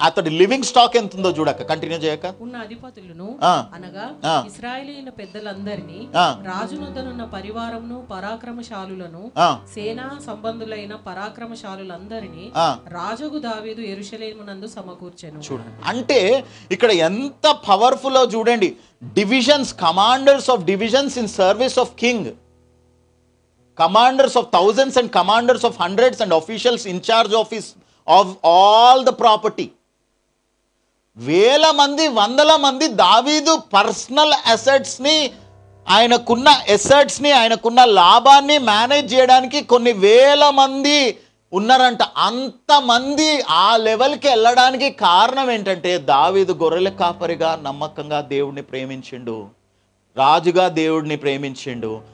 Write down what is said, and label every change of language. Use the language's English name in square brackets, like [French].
[Telugu] అతడి living stock ఎంత ఉందో చూడక, కంటిన్యూ చేయక. ఉన్న అధిపతులను అనగా ఇశ్రాయేలీయుల పెద్దలందరినీ, రాజునొద్దనున్న పరివారమును, పరాక్రమశాలులను, సేనా సంబంధులైన పరాక్రమశాలులందరినీ రాజుకు దావీదు యెరూషలేమునందు సమకూర్చెను. చూడండి, అంటే ఇక్కడ ఎంత పవర్ఫుల్ చూడండి. [English] Divisions, commanders of divisions in service of king, commanders of thousands and commanders of hundreds and officials in charge of all the property. [Telugu] వేల మంది, వందల మంది దావీదు పర్సనల్ అసెట్స్ని, ఆయనకున్న అసెట్స్ని, ఆయనకున్న లాభాన్ని మేనేజ్ చేయడానికి కొన్ని వేల మంది ఉన్నారంట. అంతమంది ఆ లెవెల్కి వెళ్ళడానికి కారణం ఏంటంటే దావీదు గొర్రెల కాపరిగా నమ్మకంగా దేవుడిని ప్రేమించిండు, రాజుగా దేవుడిని ప్రేమించిండు.